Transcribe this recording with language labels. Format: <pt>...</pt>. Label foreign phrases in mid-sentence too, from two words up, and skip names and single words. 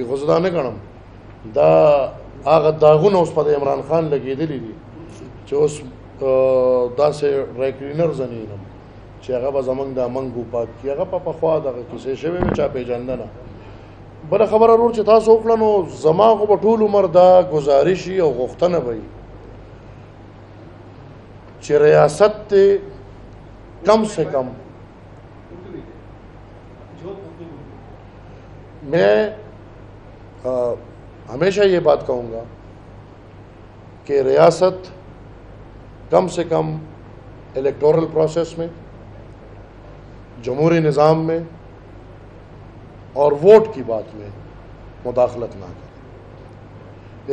<ps>خو زه دا نه ګڼم، دا هغه داغونه اوس په د عمران خان لګېدلي دي چې اوس داسې</ps> <en>dry cleaner</en> <ps>زه نه وینم چې هغه به زموږ دا منګو پاک کړي. هغه په پخوا دغه کیسې شوې وې چا پېژانده نه. بله خبره ورور چې تاسو وکړه نو زما خو به ټول عمر دا ګزارش وي او غوښتنه به وي چې ریاست ته</ps> <ur>کم سے کم میں ہمیشہ یہ بات کہوں گا کہ ریاست کم سے کم</ur> <en>electoral process</en> <ur>میں، جمہوری نظام میں اور ووٹ کی بات میں مداخلت نہ کرے.</ur>